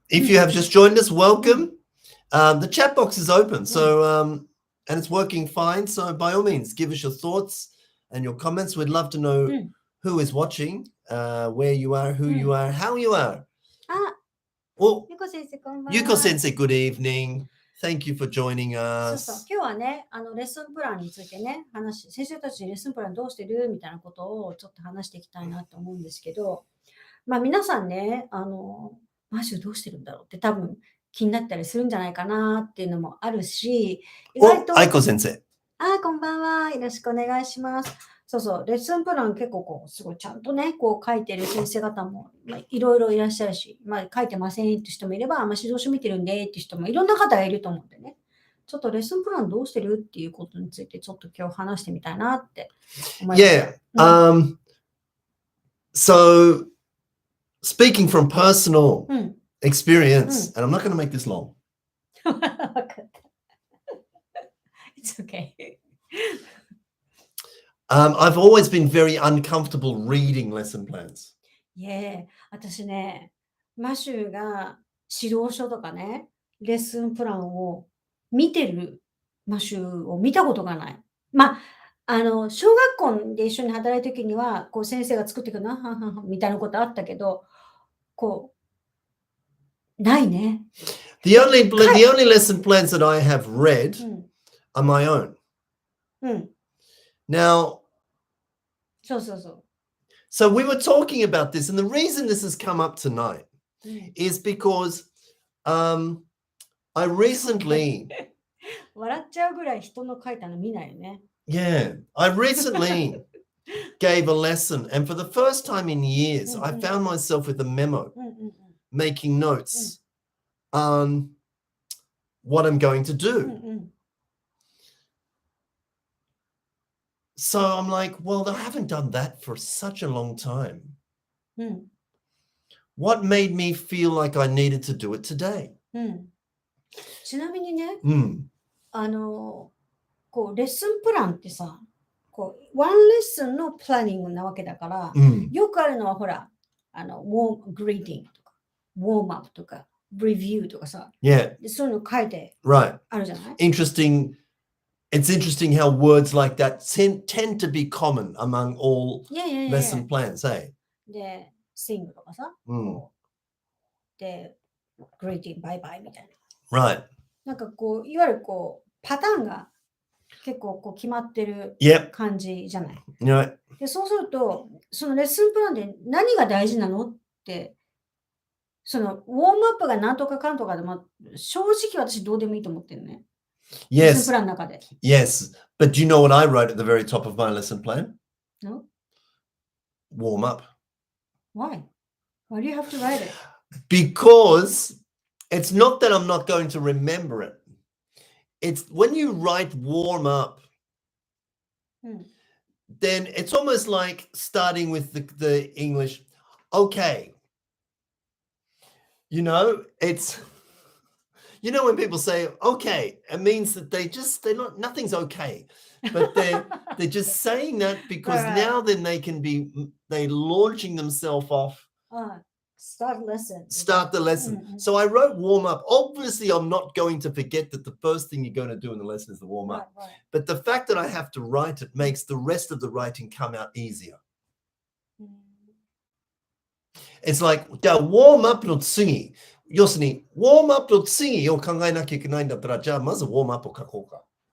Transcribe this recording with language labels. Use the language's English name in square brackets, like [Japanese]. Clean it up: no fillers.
[English] If you have just joined us, welcome. The chat box is open, so and it's working fine. So by all means, give us your thoughts and your comments. We'd love to know who is watching, where you are, who you are, how you are. [Japanese] ゆこ先生、こんばんは。 [English] ゆこ先生、good evening. Thank you for joining us. [Japanese] そうそう、今日はね、レッスンプランについてね、先生たちにレッスンプランどうしてるみたいなことをちょっと話していきたいなと思うんですけど、まあ皆さんね、マッシュどうしてるんだろうって多分気になったりするんじゃないかなっていうのもあるし、意外と。愛子先生。こんばんは。よろしくお願いします。そうそう、レッスンプラン結構こう、すごいちゃんとね、こう書いてる先生方も、いろいろいらっしゃるし、書いてませんって人もいれば、指導書見てるんでって人もいろんな方がいると思うんでね。ちょっとレッスンプランどうしてるっていうことについてちょっと今日話してみたいなって思います。 [English] Yeah. So speaking from personal experience, and I'm not going to make this long. It's okay. I've always been very uncomfortable reading lesson plans. Yeah. [Japanese] 私ね、マシューが指導書とかね、レッスンプランを見てるマシューを見たことがない。小学校で一緒に働いた時には、こう先生が作ってくるな、みたいなことあったけど、こう、ないね。 [English] The only lesson plans that I have read are my own. Now, so we were talking about this, and the reason this has come up tonight is because I recently [Japanese] 笑っちゃうぐらい人の書いたの見ないよね。 [English] Yeah, I recently gave a lesson, and for the first time in years, I found myself with a memo, making notes on what I'm going to do. So I'm like, well, I haven't done that for such a long time. What made me feel like I needed to do it today? [Japanese] ちなみにね、こうレッスンプランってさ、こうワンレッスンのプランニングなわけだから、よくあるのはほら、グリーティングとか、ウォームアップとか、レビューとかさ、そういうの書いてあるじゃない？ [English] Interesting. It's interesting how words like that tend to be common among all lesson plans, eh? [Japanese] で、sing とかさ、で、greeting, bye bye みたいな。 [English] Right. [Japanese] なんかこう、いわゆるこう、パターンが結構こう決まってる感じじゃない。で、そうすると、そのレッスンプランで何が大事なのって、その、ウォームアップがなんとかかんとかでも、正直私どうでもいいと思ってるね。レッスンプランの中で。 [English] yes. But do you know what I wrote at the very top of my lesson plan? No? Warm up. Why? Why do you have to write it? Because it's not that I'm not going to remember it. It's when you write warm up, [Japanese] うん。 [English] then it's almost like starting with the English. Okay. You know, it's, you know, when people say, okay, it means that they're not, nothing's okay. But they're just saying that because Right. now then they're launching themselves off. Start lesson. Start the lesson. So I wrote warm up. Obviously, I'm not going to forget that the first thing you're going to do in the lesson is the warm up. Right. But the fact that I have to write it makes the rest of the writing come out easier. It's like, [Japanese] じゃあ、ウォームアップの次。要するに、ウォームアップの次を考えなきゃいけないんだったら、じゃあ、まずウォームアップを書こうか。